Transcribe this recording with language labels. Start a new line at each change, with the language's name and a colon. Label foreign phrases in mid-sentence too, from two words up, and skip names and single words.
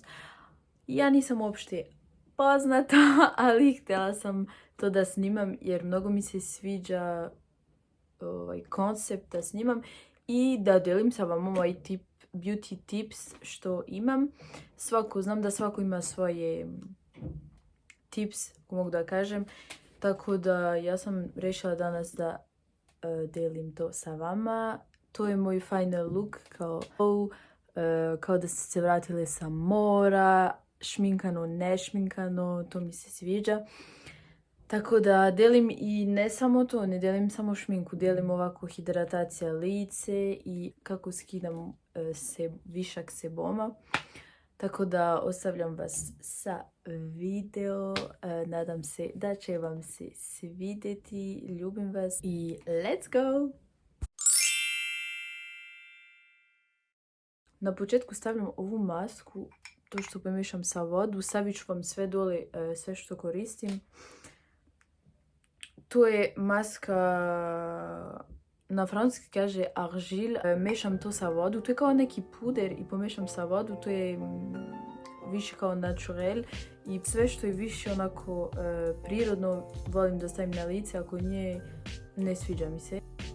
Serbian: Ja nisam uopšte poznata, ali htjela sam to da snimam jer mnogo mi se sviđa koncept da snimam i da delim sa vama moj
English: beauty tips
Serbian: što imam. Znam da svako ima svoje tips, ako mogu da kažem. Tako da ja sam rešila danas da delim to sa vama. To je moj
English: final look,
Serbian: kao da ste se vratile sa mora, šminkano, nešminkano, to mi se sviđa. Tako da delim i ne samo to, ne delim samo šminku, delim ovako hidratacija lice i kako skidam višak seboma. Tako da ostavljam vas sa video, nadam se da će vam se svidjeti, ljubim vas i
English: let's go!
Serbian: Na početku stavljam ovu masku, to što pomiješam sa vodu, stavit ću vam sve dole, sve što koristim. To je maska, na francuski kaže argile, mešam to sa vodu, to je kao neki puder i pomešam sa vodu, to je više kao naturel i sve što je više onako prirodno volim da stavim na lice, ako nije, ne sviđa mi se.